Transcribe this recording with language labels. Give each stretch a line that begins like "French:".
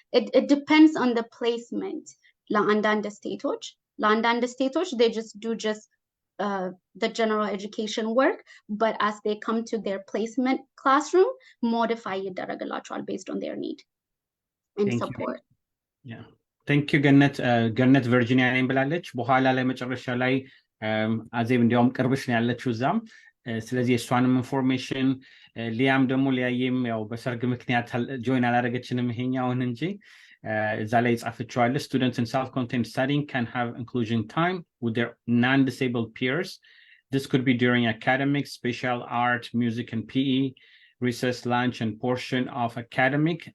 English: It depends on the placement.
Amharic: ለአንዳንድ ስቴቶች
English: they just do the general education work, but as they come to their placement classroom, modify
Amharic: ይደረግላቸዋል
English: based on their need and support. Yeah. Thank you
Amharic: ገነት ቨርጂኒያ ነኝ ብላለች። በኋላ ላይ መጨረሻ ላይ አዜብ እንዲያውም ቅርብሽ ነው ያለችው እዛም። ስለዚህ የእሷንም ኢንፎርሜሽን ሊያም ደግሞ ሊያየም ያው በሰርግ ምክንያት ጆይን አላደረገችንም ይሄኛውን እንጂ እዛ ላይ ጻፈችዋለች።
English: students in self-contained setting can have inclusion time with their non-disabled peers. This could be during academics, special art, music and PE, recess, lunch and portion of academic.